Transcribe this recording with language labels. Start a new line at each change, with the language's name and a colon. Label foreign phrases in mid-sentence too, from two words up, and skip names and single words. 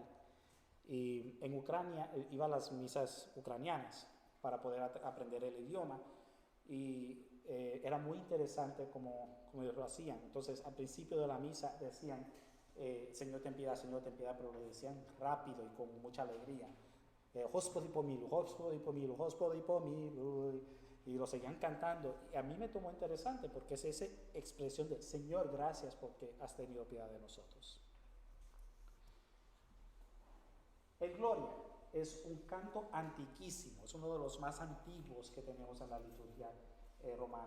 Spanish: Y en Ucrania iba a las misas ucranianas para poder aprender el idioma y era muy interesante como ellos lo hacían. Entonces al principio de la misa decían Señor ten piedad, pero lo decían rápido y con mucha alegría.
Ukrainian: Господи помилуй, Господи помилуй, Господи помилуй.
Spanish: Y lo seguían cantando. Y a mí me tomó interesante porque es esa expresión de Señor, gracias porque has tenido piedad de nosotros. El Gloria es un canto antiquísimo, es uno de los más antiguos que tenemos en la liturgia romana.